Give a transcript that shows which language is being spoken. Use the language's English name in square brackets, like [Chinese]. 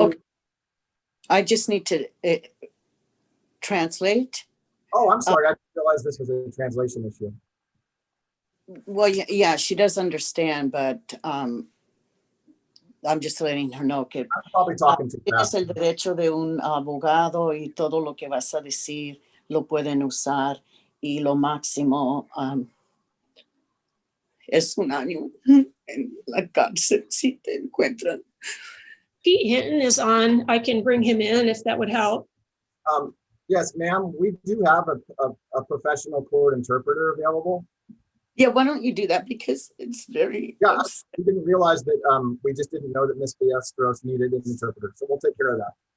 [English] Okay. I just need to translate. Oh, I'm sorry. I didn't realize this was a translation issue. Well, yeah, she does understand, but I'm just letting her know [Spanish] que [English] I'm probably talking too [Spanish] tienes [English] fast. [Spanish] el derecho de un abogado y todo lo que vas a decir lo pueden usar y lo máximo es 1 año en la cárcel si te encuentran. [English] Pete Hinton is on. I can bring him in if that would help. Yes, ma'am. We do have a professional court interpreter available. Yeah, why don't you do that, because it's very Yeah, we didn't realize that we just didn't know that Ms. Ballesteros needed an interpreter, so we'll take care of that.